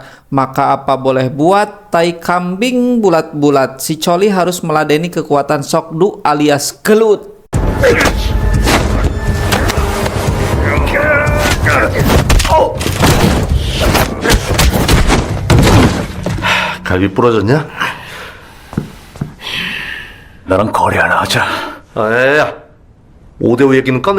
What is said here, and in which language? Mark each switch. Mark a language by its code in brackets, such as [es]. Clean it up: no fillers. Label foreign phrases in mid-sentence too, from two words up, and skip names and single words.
[id] Maka apa boleh buat, tai kambing bulat-bulat, si Choli harus meladeni kekuatan Sok-Du alias gelut. [ko] 갈비 부러졌냐? 나랑 거래 하나 하자. 야 5대5 얘기는 꺼내.